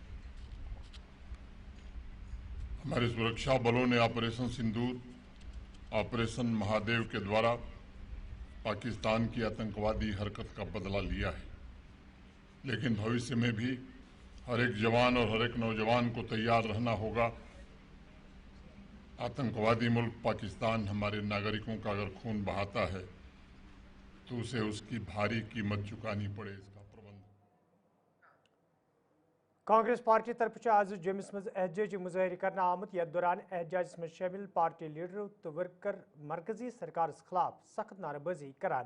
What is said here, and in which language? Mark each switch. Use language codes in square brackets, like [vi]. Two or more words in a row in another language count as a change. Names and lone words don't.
[hi] हमारे सुरक्षा बलों ने ऑपरेशन सिंदूर ऑपरेशन महादेव के द्वारा पाकिस्तान की आतंकवादी हरकत का बदला लिया है, लेकिन भविष्य में भी हर एक जवान और हर एक नौजवान को तैयार रहना होगा. आतंकवादी मुल्क पाकिस्तान हमारे नागरिकों का अगर खून बहाता है तो उसे उसकी भारी कीमत चुकानी पड़े. इस का प्रबंध [ks] کانگریس پارٹی طرف آز جمس مز احتجاجی مظاہرہ کرنا آمت یتھ دوران احتجاجس مز شامل پارٹی لیڈرو تو ورکر مرکزی سرکارس خلاف سخت نعرہ بازی کران.